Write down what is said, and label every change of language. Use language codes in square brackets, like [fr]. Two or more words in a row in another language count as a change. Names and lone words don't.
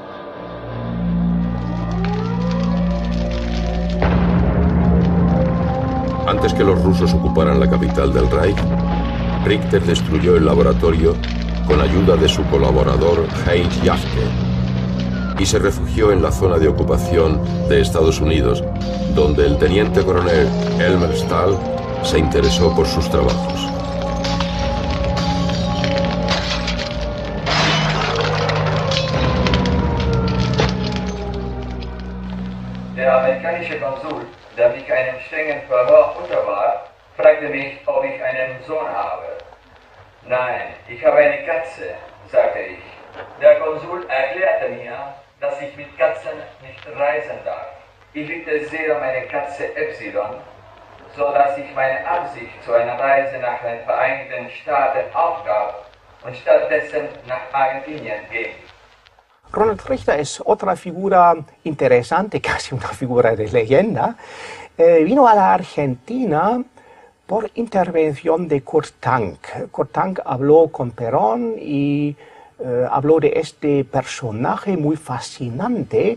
[es] Antes que los rusos ocuparan la capital del Reich, Richter destruyó el laboratorio con ayuda de su colaborador Heinz Jaffke y se refugió en la zona de ocupación de Estados Unidos, donde el teniente coronel Elmer Stahl se interesó por sus trabajos. [de] Der amerikanische Konsul, der mich einem strengen Verhör unterwarf, fragte mich, ob ich einen Sohn habe. Nein, ich habe eine Katze, sagte ich. Der Konsul erklärte mir, dass ich mit Katzen nicht reisen darf. Ich liebte sehr meine Katze Epsilon, so dass ich meine Absicht zu einer Reise nach den Vereinigten Staaten aufgab und stattdessen nach Argentinien ging. [es] Ronald Richter es otra figura interesante, casi una figura de leyenda. Vino a la Argentina por intervención de Kurt Tank. Kurt Tank habló con Perón y habló de este personaje muy fascinante.